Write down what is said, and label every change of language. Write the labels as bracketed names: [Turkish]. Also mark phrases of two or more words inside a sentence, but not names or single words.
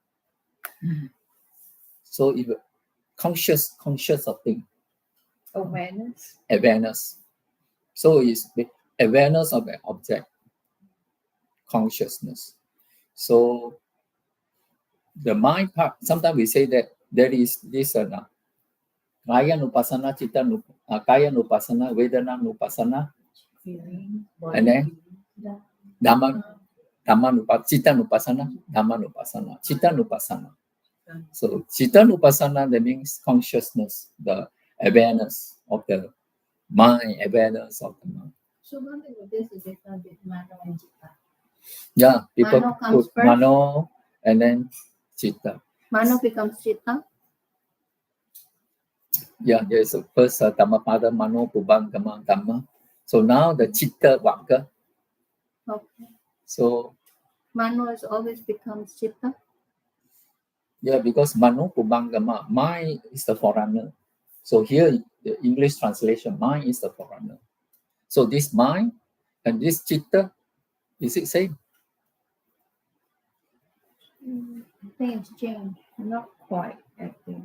[English] So if conscious of thing. Awareness. So it's the awareness of an object. Consciousness. So the mind part, sometimes we say that there is this [Pali] Kaya Nupasana, Chitta Kaya Nupasana, Vedana Nupasana, [English] and then [Pali] Dhamma Nupasana, Chitta Nupasana, Dhamma Nupasana, Chitta Nupasana. [English] So [Pali] Chitta Nupasana, [English] that means consciousness, the awareness of the mind, awareness of the mind. So one thing with this is different with mano and chitta. Yeah, people Mano comes put first. mano and then chitta. Mano becomes chitta. Yeah, there's a first Dhammapada, [Pali] mano, pubang, dhamma. [English] So now the chitta vagga. Okay. So Mano is always becomes chitta. yeah, because [Pali] mano, pubang, dhamma, [English] mind is the forerunner. So here, the English translation, mind is the forerunner. So this mind and this chitta, is it same? Things change. Not quite, I think.